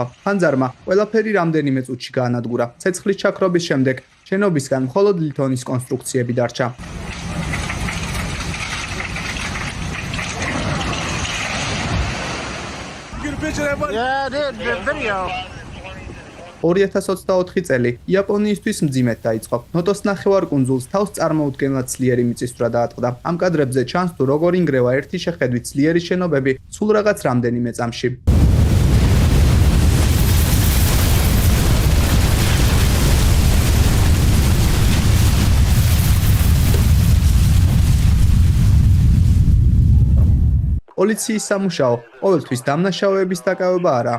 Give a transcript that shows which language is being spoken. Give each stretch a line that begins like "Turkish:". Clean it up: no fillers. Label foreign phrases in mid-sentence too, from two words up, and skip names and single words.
Georgian: ხანძარმა ყველაფერი რამდენიმე წუთში გაანადგურა. ცეცხლის ჩაქრობის შემდეგ შენობისგან მხოლოდ ლითონის კონსტრუქციები დარჩა.
English: Yeah, I did the video.
Georgian: 2024 წელი იაპონიისთვის მძიმედ დაიწყო. ნოტოს ნახევარკუნძულს თავს წარმოუდგენლად ძლიერი მიწისძვრა დაატყდა. ამ კადრებზე ჩანს, თუ როგორ ინგრევა ერთი შეხედვით ძლიერი შენობები სულ რაღაც რამდენიმე წამში. პოლიციის სამუშაო ყოველთვის დამნაშავეების დაკავება არა.